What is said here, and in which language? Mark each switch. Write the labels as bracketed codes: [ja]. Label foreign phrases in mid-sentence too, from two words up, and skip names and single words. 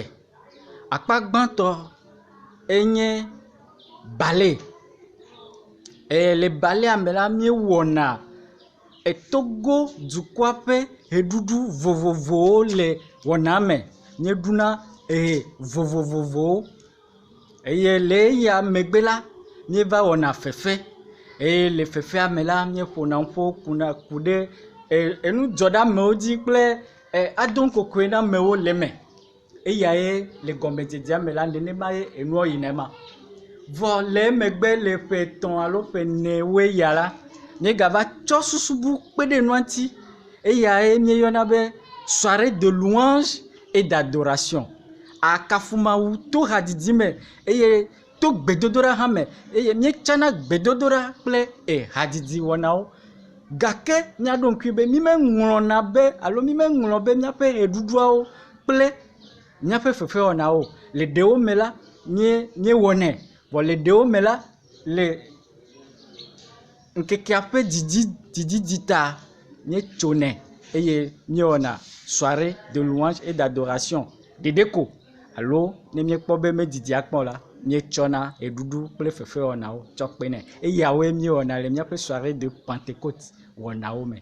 [ee] Akpa gbãtɔ enye ballet eye le ballet me la miewɔna Togo dukɔa ƒe ʋeɖuɖu vovovowo le wɔna me, mieɖuna vovovowo eye le eya megbe la mieva wɔna fefe eye le fefea me la mieƒona ƒo ku ɖe enudzɔɖamewo dzi kple adoŋkokoe na amewo le me. Eyae le gɔmedzedzea me la nenema ye enua yina ma. Vɔ le emegbe le ƒe 3 alo ƒe 4 ya la, miegava tsɔ susubu kpe ɖe nua ŋuti. Eyae mieyɔna be [fr] soirée de louange et d'adoration. [ee] Akafu Mawu to hadzidzi me eye to gbedodoɖa hã me eye mietsana gbedodoɖa kple hadzidzi wɔnawo. Gake miaɖo ŋkui be mimeŋlɔna be alo mimeŋlɔ be miaƒe ʋeɖuɖuawo kple miaƒe fefewɔnawo. Le ɖewo me la miewɔnɛ, vɔ le ɖewo me la le ŋkekea ƒe dzidzi ta mietsonɛ eye miewɔna [fr] soirée de louange et d'adoration. [ee] Ɖeɖe ko alo ne miekpɔ be medidi akpɔ la, mietsɔna eɖuɖu kple fefewɔnawo tsɔ kpenɛ. Eyawoe miewɔna le miaƒe [fr] soirée de Pentecôte [ee] wɔnawo me.